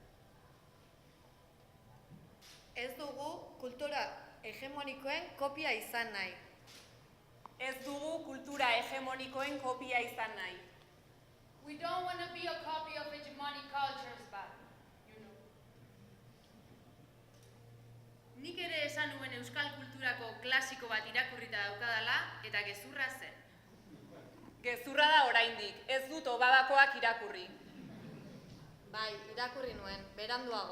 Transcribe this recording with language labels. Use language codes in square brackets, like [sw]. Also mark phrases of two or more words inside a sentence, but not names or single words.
[eu] Ez dugu kultura hegemonikoen kopia izan nahi. Ez dugu kultura hegemonikoen kopia izan nahi. [en] We don't want to be a copy of hegemonic cultures, but, you know. [eu] Nik ere esan nuen euskal kulturako klasiko bat irakurrita daukadala eta gezurra zen. Gezurra da oraindik, ez dut obabakoak irakurri. Bai, irakurri nuen, beranduago.